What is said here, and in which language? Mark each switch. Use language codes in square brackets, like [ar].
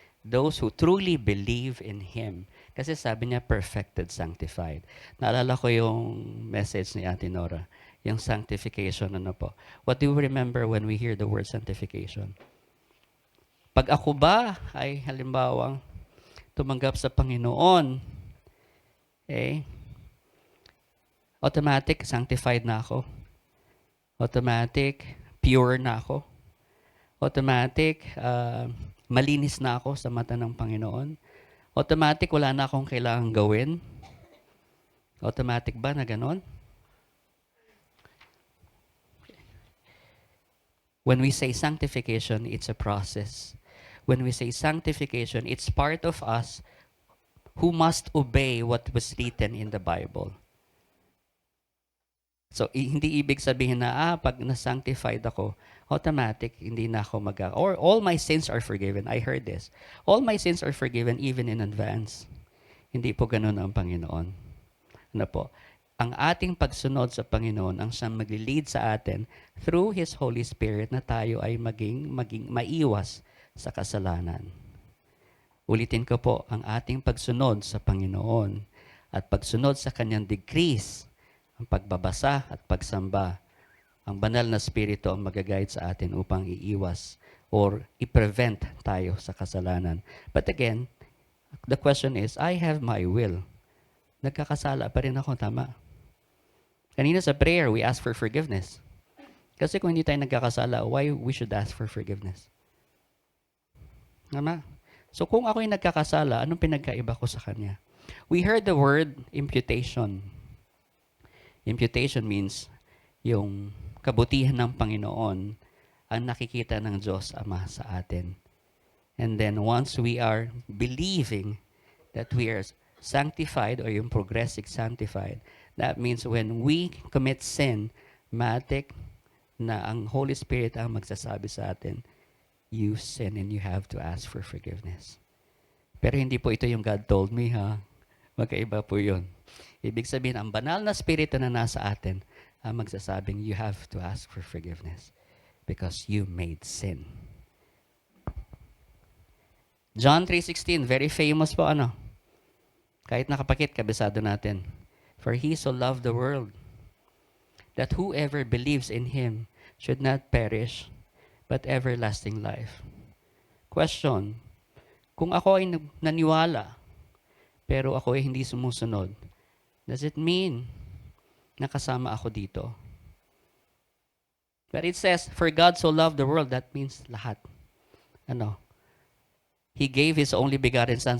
[en] Those who truly believe in Him. [tl] Kasi sabi niya, [en] perfected, sanctified. [tl] Naalala ko yung message ni Ate Nora, yung sanctification, ano po. [en] What do we remember when we hear the word sanctification? [tl] Pag ako ba ay halimbawang tumanggap sa Panginoon, automatic, sanctified na ako. Automatic, pure na ako. Automatic, malinis na ako sa mata ng Panginoon. Automatic, wala na akong kailangang gawin. Automatic ba na ganon? [en] When we say sanctification, it's a process. When we say sanctification, it's part of us who must obey what was written in the Bible. [tl] So, hindi ibig sabihin na, pag na-sanctified ako, automatic, hindi na ako or [en] all my sins are forgiven. I heard this. All my sins are forgiven even in advance. [tl] Hindi po ganun ang Panginoon. Ano po? Ang ating pagsunod sa Panginoon ang siyang magli-lead sa atin [en] through His Holy Spirit [tl] na tayo ay maging maiwas sa kasalanan. Ulitin ko po, ang ating pagsunod sa Panginoon at pagsunod sa Kanyang decrees, ang pagbabasa at pagsamba, ang banal na spirito ang mag-guide sa atin upang iiwas or i-prevent tayo sa kasalanan. [en] But again, the question is, I have my will. [tl] Nagkakasala pa rin ako, tama? Kanina sa prayer, [en] we ask for forgiveness. [tl] Kasi kung hindi tayo nagkakasala, [en] why we should ask for forgiveness? Tama? [tl] So kung ako'y nagkakasala, anong pinagkaiba ko sa Kanya? [en] We heard the word imputation. [tl] Imputation means yung kabutihan ng Panginoon ang nakikita ng Diyos Ama sa atin. [en] And then once we are believing that we are sanctified or yung progressive sanctified, that means when we commit sin, [tl] matik na ang Holy Spirit ang magsasabi sa atin, [en] you sin and you have to ask for forgiveness. [tl] Pero hindi po ito yung God told me, ha? Magkaiba po yun. Ibig sabihin, ang banal na spirito na nasa atin ang magsasabing, [en] you have to ask for forgiveness because you made sin. [tl] John 3:16, very famous po, ano? Kahit nakapakit, kabisado natin. [en] For He so loved the world that whoever believes in Him should not perish but everlasting life. [tl] Question, kung ako ay naniwala pero ako ay hindi sumusunod, [en] does it mean [tl] na kasama ako dito? [en] But it says, for God so loved the world, [tl] that means lahat. Ano? [en] He gave His only begotten Son.